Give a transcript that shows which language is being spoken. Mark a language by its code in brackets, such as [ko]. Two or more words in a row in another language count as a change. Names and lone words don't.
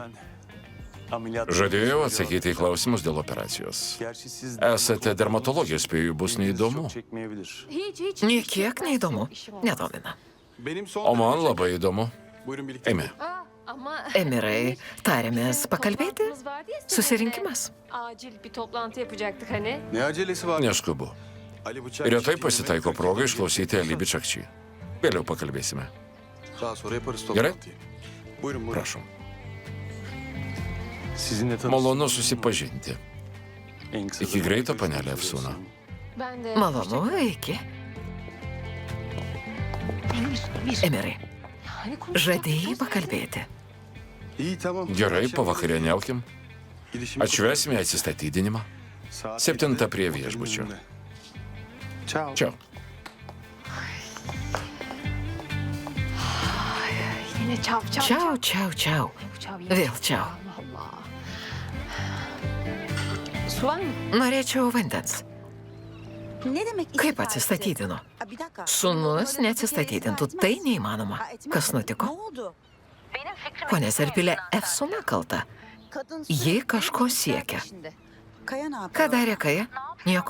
[lt] Žadėjau atsakyti į klausimus dėl operacijos. Esate dermatologė, spėju, bus neįdomu. [tr] hiç [lt] Niekiek neįdomu, nedomina. O man labai įdomu. Eime. [tr] ama [lt] Emirai, tarėmės pakalbėti? [tr] vardı ya, [lt] Susirinkimas. [tr] acil bir toplantı yapacaktık hani. [lt] Neskubu. Retai pasitaiko proga išklausyti Ali Bičakši. Vėliau pakalbėsime. Gerai? Prašom. Malonu susipažinti. Iki greito, panelė Efsuna. [tr] Ben de [lt] Malonu, iki. Emirai, žadėjai pakalbėti. Gerai, pavakarieniaukim. Atšvesime atsistatydinimą. 7 prie viešbučio. Čia. [tr] yine çav çav. [lt] Čiau, čiau, čiau. Vėl čiau. [tr] Allah. Su var mı? [lt] Norėčiau vandens. [tr] Ne demek [lt] Kaip atsistatydino? Sūnus neatsistatydintų, tai neįmanoma. Kas nutiko? [tr] oldu? [lt] Pone Serpilė, Efsuna kalta. Ji kažko siekia. [tr] Kaya ne yapıyor? [lt] Ką darė Kaja? Nieko.